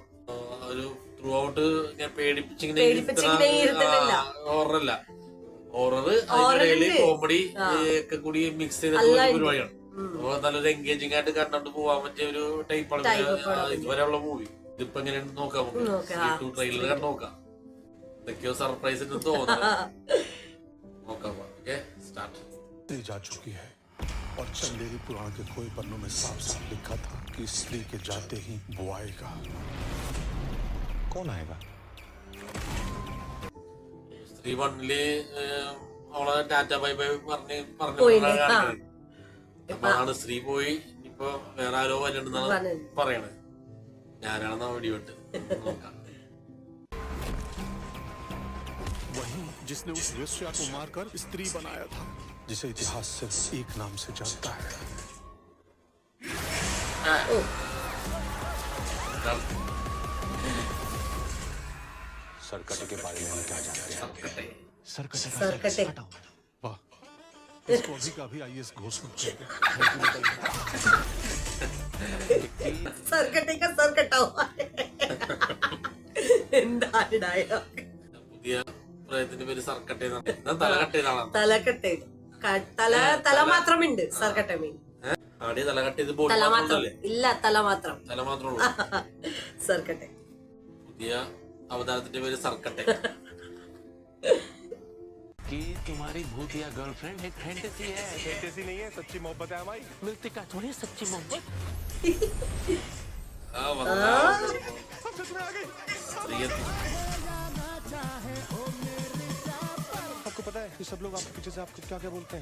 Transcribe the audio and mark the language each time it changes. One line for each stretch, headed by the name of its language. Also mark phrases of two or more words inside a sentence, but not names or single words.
Malayalam: ഒരു
English: through out
Malayalam: പേടിപ്പിച്ചിങ്ങനെ ഹൊററല്ല, ഹൊറർ അതിനിടയില് കോമഡി ഒക്കെ കൂടി മിക്സ് ചെയ്തിട്ടുള്ള പരിപാടിയാണ്. അപ്പൊ നല്ലൊരു എൻഗേജിംഗ് ആയിട്ട് കണ്ടോണ്ട് പോവാൻ പറ്റിയ ഒരു ടൈപ്പാണ് ഇതുവരെയുള്ള മൂവി. ഇതിപ്പോ എങ്ങനെയാണ് നോക്കാം, നമുക്ക് ട്രെയിലർ കണ്ട് നോക്കാം. എന്തൊക്കെയോ സർപ്രൈസ് തോന്നുന്നു. നോക്കാം.
English: okay, start.
Hindi: जा चुकी है और चंदेरी पुराण के कोई पन्नों में साफ साफ लिखा था कि स्त्री के जाते ही वो आएगा. कौन आएगा?
Malayalam: സ്ത്രീ 1-ല് അവളെ
English: tata bye bye
Malayalam: പറഞ്ഞു അപ്പാണ് സ്ത്രീ പോയി. ഇനിയിപ്പോ വേറെ ആരോ വരണ്ടെന്നാണ് പറയണത്. ഞാനാണെന്നാ വെടിവിട്ട് നോക്കാം.
Hindi: वही जिसने उस वेश्या को मारकर स्त्री बनाया था, जिसे इतिहास सिर्फ एक नाम से जानता है. सरकटे के बारे में हम क्या जानते हैं? सरकटे. वाह, इसको अभी का अभी IAS घोषित कर दे.
Malayalam: പുതിയ പ്രയത്നത്തിന്റെ പേര് സർക്കട്ടെ. തലകട്ടേതാണ്. തല മാത്രമുണ്ട് സർക്കട്ടെ മീൻ. ആടെ തലകട്ട് ചെയ്ത് ഇല്ല, തല മാത്രം സർക്കട്ടെ. പുതിയ അവതാരത്തിന്റെ പേര് സർക്കട്ടെ.
Hindi: कि तुम्हारी भूतिया गर्लफ्रेंड एक फैंटेसी है. फैंटेसी नहीं है, सच्ची मोहब्बत है हमारी. मिलती का थोड़ी सच्ची मोहब्बत. आपको पता है ये सब लोग आपके पीछे से आपको क्या क्या बोलते हैं?